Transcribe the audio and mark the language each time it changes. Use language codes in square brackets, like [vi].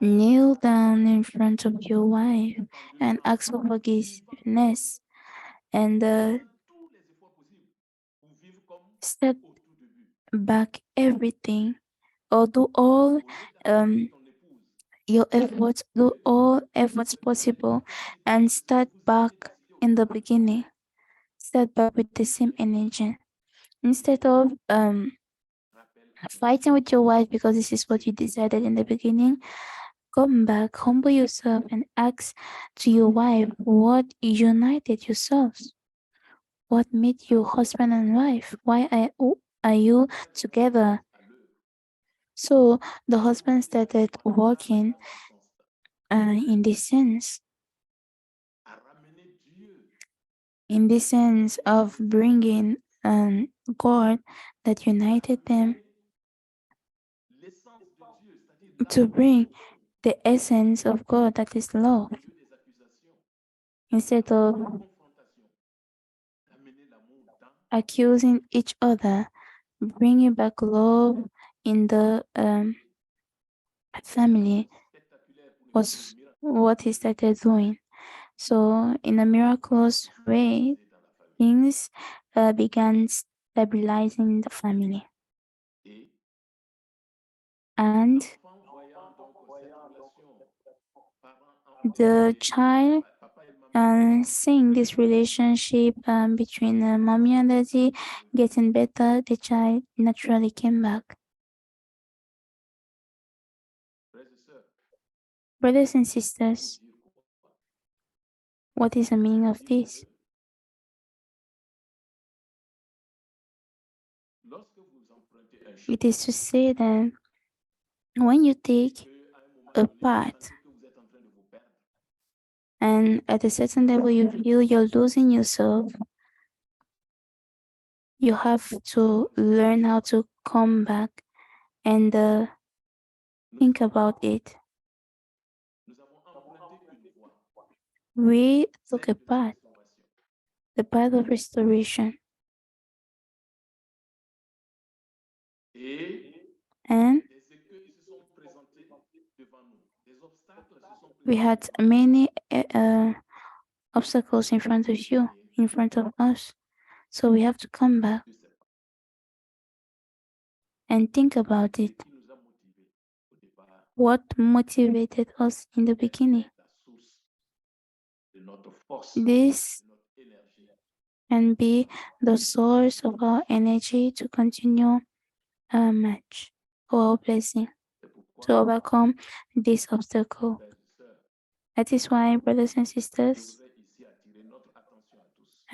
[en] kneel down in front of your wife and ask for forgiveness, and [fr] tous les efforts possibles pour vivre comme [en] step [fr] au tout début. [en] back everything, or do all [fr] Au lieu d'accuser ton épouse, [en] your efforts, do all efforts possible, and start back in the beginning. Start back with the same energy instead of [fr] rappelle [en] fighting with your wife because this is what you decided in the beginning. Come back, humble yourself, and ask to your wife what united yourselves. What made you husband and wife? Why are you together? [fr] à l'heure. [en] So the husband started working in this sense, [fr] À ramener Dieu [en] in the sense of bringing God that united them [fr] l'essence de Dieu, c'est-à-dire [en] to [fr] l'amour, [en] bring the essence of God that is love [fr] au lieu des accusations, [en] instead [fr] la [en] of [fr] confrontation, d'amener l'amour dans [en] accusing each other, bringing back love in the family [fr] spectaculaire pour ne pas dire [en] was miracle what he started doing. So, in a miraculous way, [fr] dans la famille. [en] things began stabilizing the family. [fr] Et [en] And [fr] l'enfant voyant donc cette relation parent-enfant, [en] the child [fr] papa et maman, [en] seeing this relationship between mommy and daddy getting better, the child naturally came back. [fr] frères et sœurs, [en] Brothers and [fr] pour [en] sisters, [fr] dire quoi? [en] what is the meaning of this? [fr] Lorsque vous empruntez un chemin, [en] It is to say that when you take [fr] qu'à un moment [en] a [fr] donné, vous [en] path [fr] sentez que vous êtes en train de vous perdre, [en] and at a certain level you feel you're losing yourself, you have to learn how to come back and think about it. [fr] nous avons emprunté une voie, [en] We took [fr] celle [en] a [fr] de la [en] path, [fr] restauration. [en] the path of restoration, [fr] Et [en] and [fr] des écueils se sont présentés devant nous. Des obstacles se sont [en] we [fr] présentés [en] had [fr] devant [en] many obstacles in front of you, in front of us. So we have to come back [fr] nous. [en] and think about [fr] Ce [en] it. [fr] qui nous a motivés au départ [en] What motivated us in the beginning? [fr] la source de notre force, [en] This [fr] de notre énergie. [en] can be the source of our energy to continue our match or our blessing [fr] C'est pourquoi, [en] to overcome this obstacle. [fr] frères et sœurs, [en] That is why, brothers and [fr] je [en] sisters, [fr] voudrais ici attirer notre attention à tous